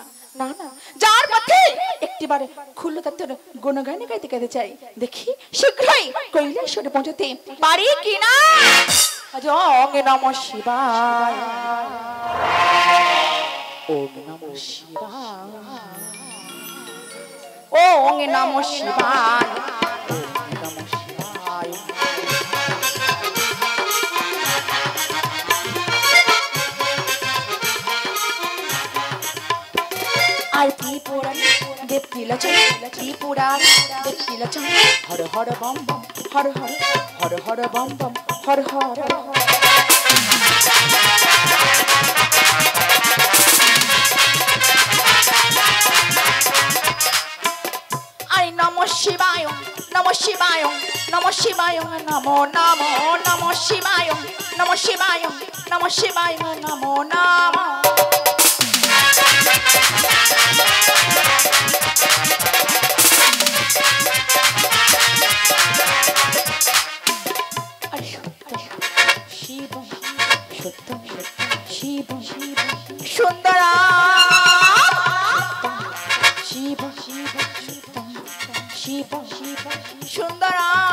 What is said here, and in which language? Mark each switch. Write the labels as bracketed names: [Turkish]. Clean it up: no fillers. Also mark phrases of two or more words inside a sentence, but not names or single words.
[Bangla] না না, যার পথে একটিবার খুল্লো তত্ত্বের গুণগানে গাইতে গাইতে চাই। দেখি শীঘ্রই কৈলাসরে পৌঁছতে পারি কিনা। [Sanskrit] ওং নমঃ শিবায়, ওং নমঃ শিবায়, ওং নমঃ শিবায়, ওং নমঃ শিবায়। [Bangla] আর ত্রিপুরা দেবকিলাচন, ত্রিপুরা দেবকিলাচন। [Sanskrit] হর হর বম বম, হর হর, হর হর বম বম, হর হর। আরে নমঃ শিবায়, নমঃ শিবায়, নমঃ শিবায়, নমো নমো, নমঃ শিবায়, নমঃ শিবায়, নমঃ শিবায়, নমো নমো। শিব সত্য শিব সুন্দরা, শিব শিব শিব শিব সুন্দরা।